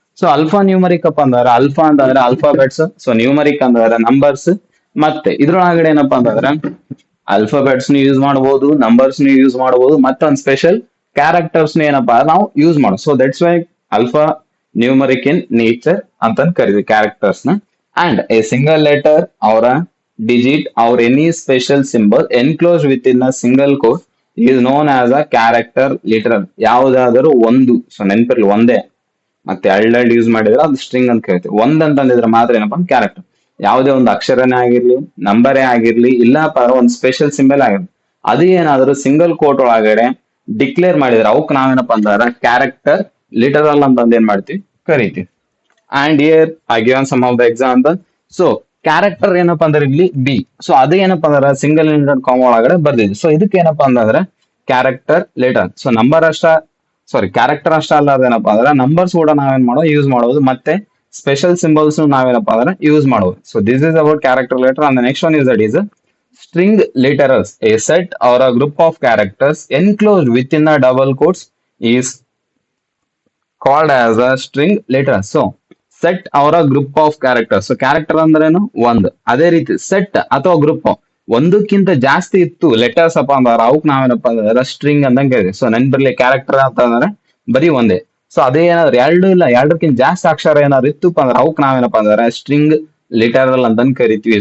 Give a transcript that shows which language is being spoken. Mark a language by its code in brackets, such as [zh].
[kn] So alpha numeric ಅಪ್ಪ ಅಂದ್ರೆ alpha ಅಂತಂದ್ರೆ ಆಲ್ಫಾಬೆಟ್ಸ್, ಸೊ ನ್ಯೂಮರಿಕ್ ಅಂದ್ರೆ ನಂಬರ್ಸ್, ಮತ್ತೆ ಇದ್ರೊಳಗಡೆ ಏನಪ್ಪಾ ಅಂತಂದ್ರೆ ಆಲ್ಫಾಬೆಟ್ಸ್ ಯೂಸ್ ಮಾಡಬಹುದು, ನಂಬರ್ಸ್ ಯೂಸ್ ಮಾಡಬಹುದು, ಮತ್ತೊಂದು ಸ್ಪೆಷಲ್ ಕ್ಯಾರೆಕ್ಟರ್ಸ್ ಏನಪ್ಪಾ ನಾವು ಯೂಸ್ ಮಾಡೋದು. [en] so that's why alpha numeric in nature [kn] ಅಂತ ಕರಿತೀವಿ ಕ್ಯಾರೆಕ್ಟರ್ಸ್ ನ. [en] And a single letter or digit or any special symbol enclosed within a single quote is known as a character literal. [kn] ಯಾವುದಾದರೂ ಒಂದು, so ನೆನಪಿರ್ಲಿ ಒಂದೇ, ಮತ್ತೆ ಎರಡೆರಡು ಯೂಸ್ ಮಾಡಿದ್ರೆ ಅದು ಸ್ಟ್ರಿಂಗ್ ಅಂತ ಕರಿತೀವಿ. ಒಂದ್ ಅಂತಂದಿದ್ರೆ ಮಾತ್ರ ಏನಪ್ಪಾ ಕ್ಯಾರೆಕ್ಟರ್. ಯಾವುದೇ ಒಂದು ಅಕ್ಷರನೇ ಆಗಿರ್ಲಿ, ನಂಬರೇ ಆಗಿರ್ಲಿ, ಇಲ್ಲಪ್ಪ ಒಂದು ಸ್ಪೆಷಲ್ ಸಿಂಬಲ್ ಆಗಿರ್ಲಿ, ಅದು ಏನಾದ್ರು ಸಿಂಗಲ್ ಕೋಟ್ ಒಳಗಡೆ ಡಿಕ್ಲೇರ್ ಮಾಡಿದ್ರೆ ಅವಕ್ ನಾವೇನಪ್ಪ ಅಂದ್ರೆ ಕ್ಯಾರೆಕ್ಟರ್ ಲಿಟರಲ್ ಅಂತಂದ್ ಏನ್ ಮಾಡ್ತೀವಿ, ಕರಿತೀವಿ. [en] And here I given some of the example. So character [kn] ಏನಪ್ಪಾ ಅಂದ್ರೆ ಇಲ್ಲಿ ಬಿ. ಸೊ ಅದು ಏನಪ್ಪಾ ಅಂದ್ರೆ ಸಿಂಗಲ್ ಇಂಟೆಡ್ ಕಾಮಾ ಒಳಗಡೆ ಬರ್ದಿದೆ. ಸೊ ಇದಕ್ಕೆ ಏನಪ್ಪಾ ಅಂತಂದ್ರೆ character literal. So number character ಅಷ್ಟ ಅಲ್ಲದೇನಪ್ಪಾ ಅಂದ್ರೆ ನಂಬರ್ಸ್ ಕೂಡ ನಾವೇನ್ ಮಾಡೋದು, ಯೂಸ್ ಮಾಡೋದು, ಮತ್ತೆ ಸ್ಪೆಷಲ್ ಸಿಂಬಲ್ಸ್ ನಾವೇನಪ್ಪಾ ಅಂದ್ರೆ ಯೂಸ್ ಮಾಡೋದು. [en] So this is about character literal. And next one is that is string literals. A set or a group of characters enclosed within a double quotes is called as a string literal. So set or group of characters. [kn] Character ಅಂದ್ರೇನು ಒಂದು, ಅದೇ ರೀತಿ set ಅಥವಾ group ಒಂದಕ್ಕಿಂತ ಜಾಸ್ತಿ ಇತ್ತು letters ಅಪ್ಪ ಅಂದ್ರೆ ಅವಕ್ ನಾವೇನಪ್ಪ ಅಂದ್ರೆ ಸ್ಟ್ರಿಂಗ್ ಅಂತ ಕರಿತೀವಿ. ಸೊ ನೆನ್ಪಿರ್ಲಿ ಕ್ಯಾರೆಕ್ಟರ್ ಅಂತ ಅಂದ್ರೆ ಬರೀ ಒಂದೇ. ಸೊ ಅದೇ ಏನಾದ್ರು ಎರಡು ಇಲ್ಲ ಎರಡಕ್ಕಿಂತ ಜಾಸ್ತಿ ಅಕ್ಷರ ಏನಾದ್ರು ಇತ್ತುಪ್ಪ ಅಂದ್ರೆ ಅವಕ್ ನಾವೇನಪ್ಪ ಅಂದ್ರೆ ಸ್ಟ್ರಿಂಗ್ ಲಿಟರಲ್ ಅಂತ ಕರಿತೀವಿ.